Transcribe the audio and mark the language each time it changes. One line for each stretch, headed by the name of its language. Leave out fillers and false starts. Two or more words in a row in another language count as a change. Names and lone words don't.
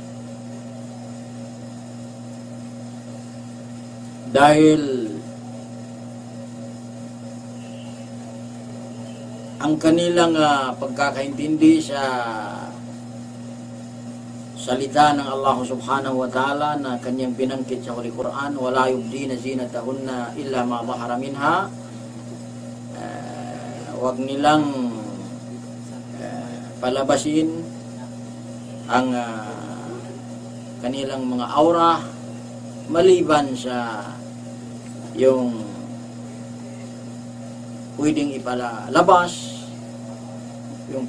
Filipino: dahil ang kanilang pagkakaintindi sa salita ng Allah
Arabic: سبحانه وتعالى
Filipino: na kanyang binangkit sa Holy Quran,
Arabic: ولا يبدين زينتهن إلا ما ظهر منها,
Filipino: wag nilang palabasin ang kanilang mga aura maliban sa yung pwedeng ipalabas, yung